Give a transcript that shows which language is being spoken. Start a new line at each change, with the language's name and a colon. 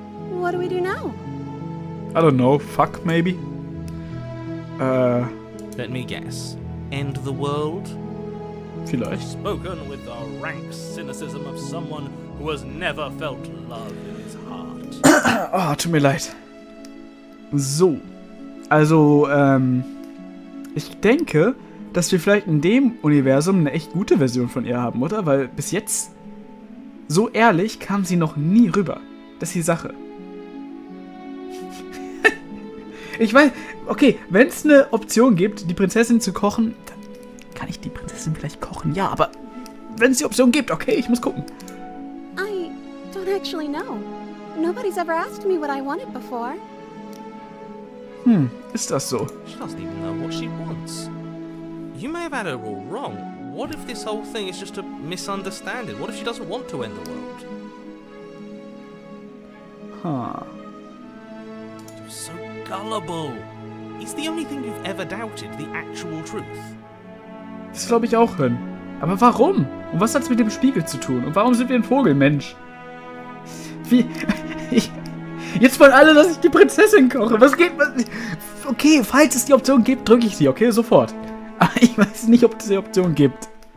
English: What do we do now? I don't know. Fuck, maybe? Let me guess. End the world?
German: Vielleicht.
English: Spoken with the rank cynicism of someone who has never felt love in his heart.
German: Oh, tut mir leid. So, also, ich denke, dass wir vielleicht in dem Universum eine echt gute Version von ihr haben, oder? Weil bis jetzt, so ehrlich, kam sie noch nie rüber. Das ist die Sache. Ich weiß, okay, wenn es eine Option gibt, die Prinzessin zu kochen, dann kann ich die Prinzessin vielleicht kochen, ja, aber wenn es die Option gibt, okay, ich muss gucken.
English: I don't actually know. Nobody's ever asked me what I wanted before.
German: Ist das so?
English: She doesn't even know what she wants. You may have had her all wrong. What if this whole thing is just a misunderstanding? What if she doesn't want to end the world? Huh. You're so gullible. Is the only thing you've ever doubted the actual truth?
German: Das glaube ich auch hin. Aber warum? Und was hat's mit dem Spiegel zu tun? Und warum sind wir ein Vogelmensch? Wie? Jetzt wollen alle, dass ich die Prinzessin koche. Was geht? Okay, falls es die Option gibt, drücke ich sie, okay? Sofort. Aber ich weiß nicht, ob es die Option gibt.